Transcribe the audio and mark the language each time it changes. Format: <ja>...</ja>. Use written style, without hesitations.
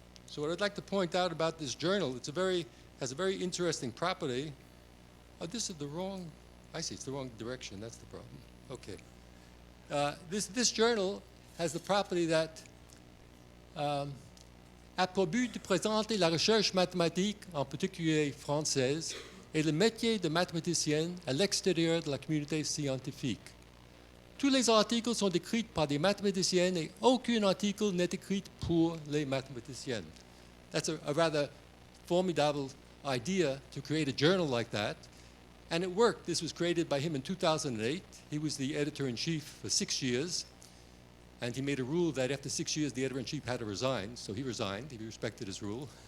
<en>So what I'd like to point out about this journal, has a very interesting property. Oh, this is the wrong, I see, it's the wrong direction, that's the problem. Okay. This journal has the property that a</en> <fr>pour but de présenter la recherche mathématique, en particulier française, et le métier de mathématicienne à l'extérieur de la communauté scientifique. Tous les articles sont écrits par des mathématiciennes et aucun article n'est écrit pour les mathématiciennes.</fr> <en>That's a rather formidable idea to create a journal like that. And it worked. This was created by him in 2008. He was the editor-in-chief for 6 years. And he made a rule that after 6 years, the editor-in-chief had to resign. So he resigned. He respected his rule.</en>